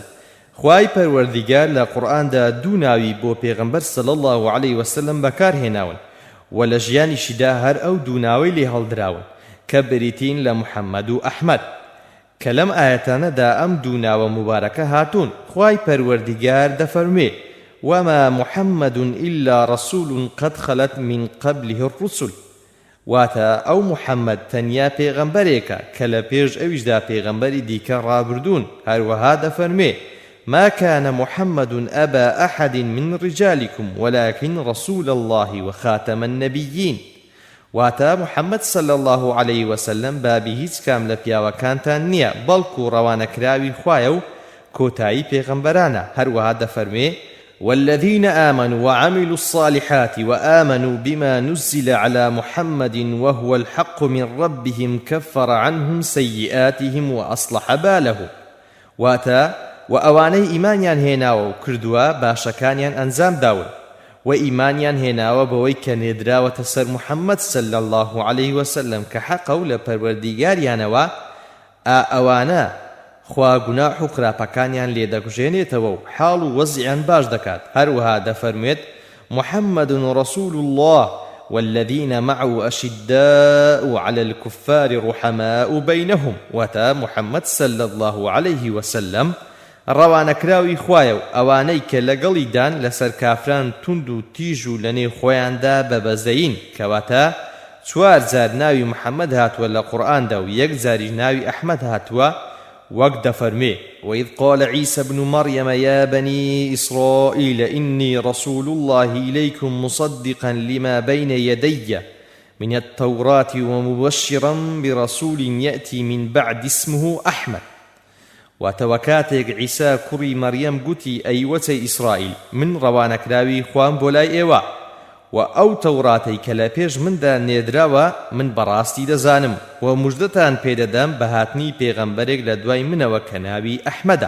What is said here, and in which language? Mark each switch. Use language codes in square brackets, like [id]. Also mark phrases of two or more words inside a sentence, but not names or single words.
[ckb] خوای پەروەردیگار لە قورئاندا دوو ناوی بۆ پێغەمبەر [ar] صلی الله عليه وسلم [ckb] بەکارهێناون و لە ژیانیشیدا هەر ئەو دوو ناوەی لێ هەڵدراون کە بریتین لە محەممەد و ئەحمەد کە لەم ئاەتانەدا ئەم دوو ناوە مبارەکە هاتوون. خوای پەروەردیگار دەفەرمێ [ar] وما محمد إلا رسول قد خلت من قبله الرسل، [ckb] واتە ئەو محەممەد تەنیا پێغەمبەرێکە کە لە پێش ئەویشدا پێغەمبەری دیکە ڕابردوون. هەروەها دەفەرمێ [ar] ما كان محمد أبا أحد من رجالكم ولكن رسول الله وخاتم النبيين. [ckb] واتا محمد [ar] صلى الله عليه وسلم [ckb] بابی هیچ کام لە پیاوەکانتان نییە، بەڵکو ڕەوانەکراوی خوایە و کۆتایی پێغەمبەرانە. هەروەها دەفەرمێ [ar] والذين آمنوا وعملوا الصالحات وآمنوا بما نزل على محمد وهو الحق من ربهم كفر عنهم سيئاتهم وأصلح بالهم. [ckb] واتا وأواني إيمانيان هێناوە و کردووە باشەکانیان ئەنجام داون و ئیمانیان هێناوە بەوەی کە نێدراوەتە سەر محەممەد [ar] صلی الله عليه وسلم [ckb] کە حەقە و لە پەروەردیگاریانەوە ئەوانە خوا گوناح و خراپەکانیان لێدەکوژێنێتەوە و حاڵ و وەزعیان باش دەکات. هەروەها دەفەرمێت [ar] محمد رسول الله والذين معه أشداء على الكفار رحماء بينهم. [ckb] واتا محمد [ar] صلى الله عليه وسلم [ckb] ڕەوانەکراوی خوایە و ئەوانەی کە لەگەڵیدان لەسەر کافران توند و تیژ و لە نێو خۆیاندا بەبەزەین. کەواتە 4 جار ناوی محەممەد هاتووە لە قورئاندا و 1 جاری ناوی ئەحمەد هاتووە، وەک دەفەرمێ [ar] وإذ قال عيسى ابن مريم يا بني إسرائيل إني رسول الله إليكم مصدقا لما بين يدي من التوراة ومبشرا برسول يأتي من بعد اسمه أحمد. [ckb] واتەوەکاتێک عیسا کوڕی مەریەم گوتی ئەیوەتەی ئیسرائیل من ڕەوانەکراوی خوام بۆ لای ئێوە و ئەو تەوراتەی کە لە پێش مندا نێدراوە من بەڕاستی دەزانم و موژدەتان پێدەدەم بە هاتنی پێغەمبەرێک لە دوای منەوە کە ناوی ئەحمەدە.